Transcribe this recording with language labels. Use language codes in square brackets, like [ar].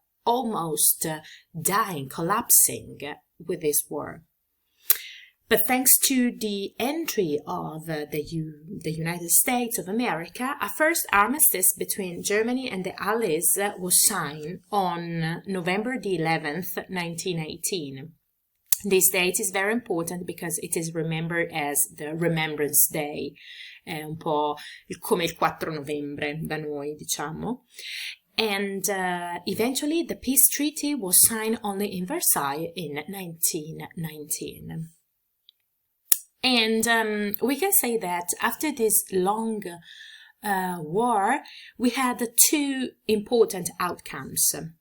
[en] almost dying, collapsing with this war. But thanks to the entry of the United States of America, a first armistice between Germany and the Allies was signed on November the 11th, 1918. This date is very important because it is remembered as the Remembrance Day, [it] è un po' come il 4 novembre da noi, diciamo. [en] And eventually the peace treaty was signed only in Versailles in 1919. And we can say that after this long war, we had two important outcomes.